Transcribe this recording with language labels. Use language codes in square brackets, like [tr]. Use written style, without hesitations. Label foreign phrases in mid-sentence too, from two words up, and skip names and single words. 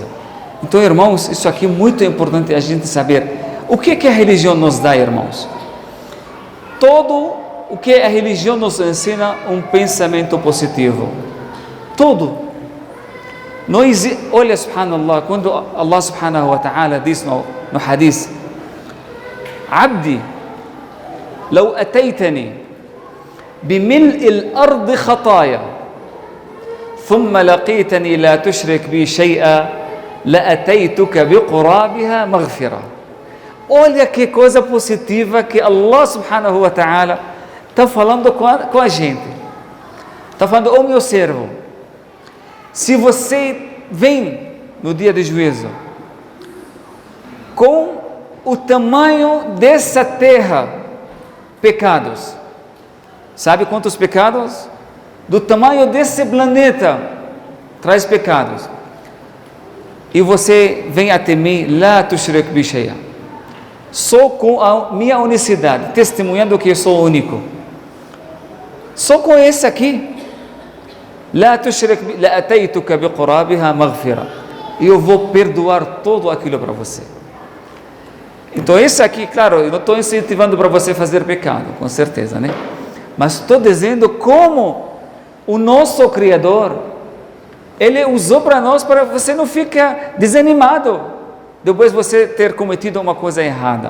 [pt] Então, irmãos, isso aqui é muito importante a gente saber. O que a religião nos dá, irmãos? Todo o que a religião nos ensina, um pensamento positivo. Tudo. Olha, subhanallah, quando [ar] الله سبحانه وتعالى [pt] diz no hadith: Abdi, [ar] لو أتيتني بملء الأرض خطايا ثم لقيتني لا تشرك بي شيئا لأتيتك بقرابها مغفرة. [pt] Olha que coisa positiva que [ar] الله سبحانه وتعالى [pt] está falando com a gente. Está falando: ô meu servo, se você vem no dia de juízo com o tamanho dessa terra, pecados, sabe quantos pecados? Do tamanho desse planeta, traz pecados, e você vem até mim, [ar] لا تشرك بي شيئا, [pt] só com a minha unicidade, testemunhando que eu sou único, só com esse aqui, [ar] لا تشرك، لأتيتك بقرابها مغفرة, [pt] e eu vou perdoar tudo aquilo para você. Então esse aqui, claro, eu não estou incentivando para você fazer pecado, com certeza, né? Mas estou dizendo como o nosso Criador, Ele usou para nós, para você não ficar desanimado depois de você ter cometido uma coisa errada.